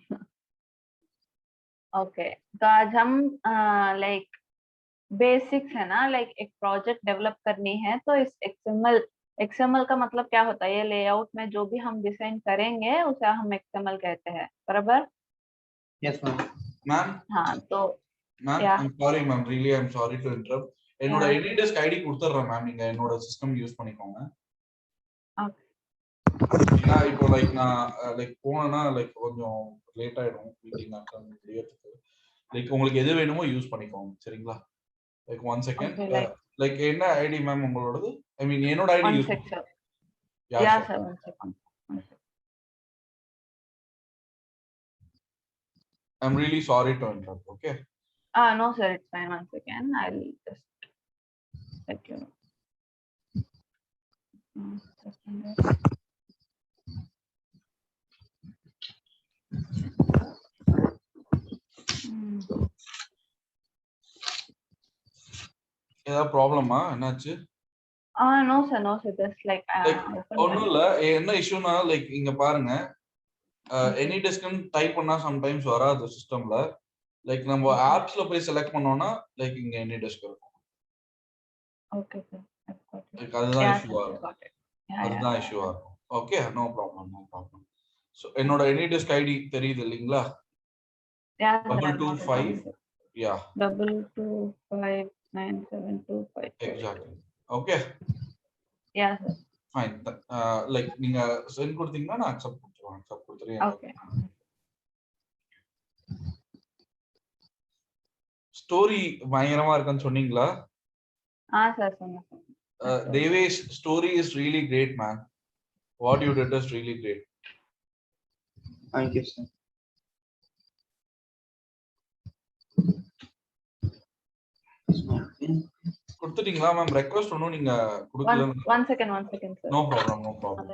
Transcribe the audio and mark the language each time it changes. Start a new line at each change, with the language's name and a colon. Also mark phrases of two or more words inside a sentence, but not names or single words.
Hindi: ओके, तो आज हम
English: like basics
Hindi: है ना, लाइक एक
English: project develop
Hindi: करनी है तो इस एक्सएमएल का मतलब क्या होता है? ये लेआउट में जो भी हम डिजाइन करेंगे उसे हम एक्सएमएल कहते हैं, बराबर?
English: yes ma'am. मैम
Hindi: हाँ, तो
English: மேம் या I'm sorry ma'am, really I'm sorry to interrupt.
Tamil: என்னோட
English: या
Tamil: எடிடெஸ்க் ஐடி கொடுத்துறேன் மேம், நீங்க என்னோட
English: system use
Tamil: பண்ணிக்கோங்க.
English: ओके
Tamil: ஏன்னா இப்போ லைக் நான் லைக் போனேன்னா லைக் கொஞ்சம் லேட் ஆயிடும்
English: meeting attend
Tamil: முடியறதுக்கு. லைக் உங்களுக்கு எது வேணுமோ யூஸ் பண்ணிக்கோங்க, சரிங்களா?
English: like 1 second. okay, like
Tamil: லைக் என்ன
English: ID ma'am
Tamil: உங்களோடது?
English: I mean
Tamil: என்னோட ஐடி
English: वन
Tamil: யூஸ் பண்ணுங்க.
English: सेक्शन। யா या ஷூர். sir, 1 second. I'm really sorry to interrupt. Okay No sir, it's fine, 1 second, I will just let you know.
Tamil: ஏதாவது ப்ராப்ளமா? என்னாச்சு?
English: no sir, no sir, just like லைக் ओपन
Tamil: ஒன்றும்
Hindi: कर।
Tamil: இல்ல. என்ன
English: issue-na like
Tamil: இங்க பாருங்க, எனி டெஸ்க்னு டைப் பண்ணா சம்டைம்ஸ் வராது சிஸ்டம்ல. லைக் நம்ம ஆப்ஸ்ல போய் செலக்ட் பண்ணோம்னா லைக் இங்க எனி டெஸ்க் இருக்கும்.
English: Okay sir, I got it.
Tamil: லைக் அதுதான்
English: या
Tamil: இஷ்யூவா
English: sir, I
Tamil: இருக்கும்.
English: got it. Yeah
Tamil: அதுதான் இஷ்யூவா இருக்கும்.
English: okay, no problem, no problem.
Tamil: ஸோ என்னோட எனி டெஸ்க் ஐடி தெரியுது இல்லைங்களா?
English: yeah sir, I got 225. इट। யா 22597225। exactly. Okay yeah sir, ஃபைன்.
Tamil: லைக் நீங்க சென்ட் கொடுத்தீங்கன்னா நான் அக்செப்ட் கொடுத்துருவேன். அக்செப்ட் கொடுத்துருவேன்.
English: ओके।
Tamil: ஸ்டோரி பயங்கரமா இருக்குன்னு சொன்னீங்களா?
Hindi: हाँ सर, सुनो सुनो।
English: Devesh, story is really great man. What you did is really great. thank you sir.
Tamil: கொடுத்துட்டீங்களா மேம்? ரெக்வெஸ்ட் ஒன்றும் நீங்க கொடுக்கல.
English: one second sir. no problem, no problem.